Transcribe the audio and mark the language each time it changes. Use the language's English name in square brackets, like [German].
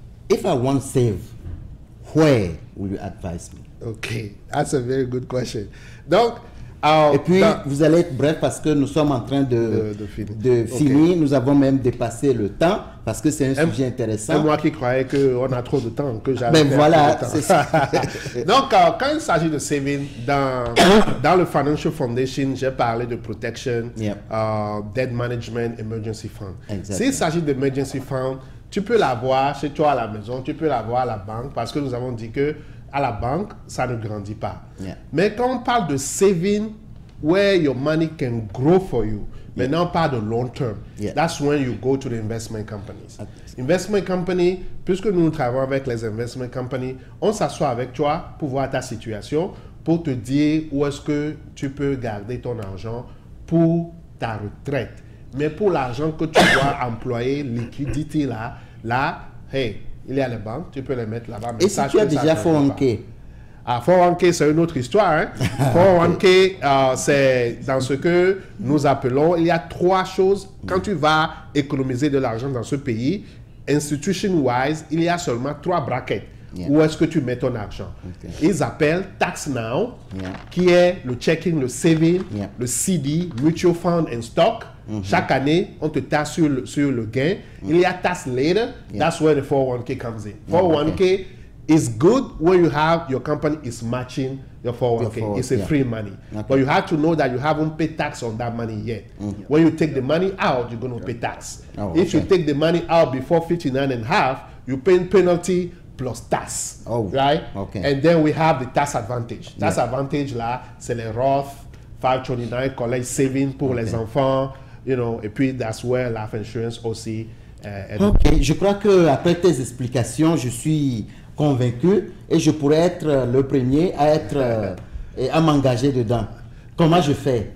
[English] If I want to save, where will you advise me? Okay, that's a very good question. [French] Donc, et puis, vous allez être bref parce que nous sommes en train de finir. Okay. Nous avons même dépassé le temps parce que c'est un sujet intéressant. C'est moi qui croyais qu'on a trop de temps, que j'avais voilà, c'est ça. Donc, quand il s'agit de saving, dans le Financial Foundation, j'ai parlé de protection, debt management, emergency fund. S'il s'agit d'emergency fund, tu peux l'avoir chez toi à la maison, tu peux l'avoir à la banque parce que nous avons dit que à la banque, ça ne grandit pas. Mais quand on parle de saving, [English] where your money can grow for you, [French] maintenant on parle de long term. [English] That's when you go to the investment companies. [French] Investment company, puisque nous travaillons avec les investment companies, on s'assoit avec toi pour voir ta situation, pour te dire où est-ce que tu peux garder ton argent pour ta retraite. Mais pour l'argent que tu dois employer, liquidité là, hey, il y a les banques, tu peux les mettre là-bas. Et si tu as déjà 401k? Ah, 401k, c'est une autre histoire. Hein? 401k, c'est dans ce que nous appelons, il y a 3 choses. Quand tu vas économiser de l'argent dans ce pays, institution-wise, il y a seulement 3 brackets. Où est-ce que tu mets ton argent? Ils appellent Tax Now, qui est le checking, le saving, le CD, Mutual Fund and Stock. Chaque année, on te taxe sur le gain. Il y a Tax Later. [English] That's where the 401k comes in. 401k is good when you have your company is matching your 401k. It's a free money. But you have to know that you haven't paid tax on that money yet. When you take the money out, you're going to pay tax. If you take the money out before 59.5, you pay penalty plus tax. Right? And then we have the tax advantage. [French] Tax advantage là, c'est les Roth 529 college saving pour les enfants. [English] You know, [French] et puis [English] that's where life insurance aussi. [French] Ok, je crois que après tes explications, je suis convaincu et je pourrais être le premier à être à m'engager dedans. Comment je fais?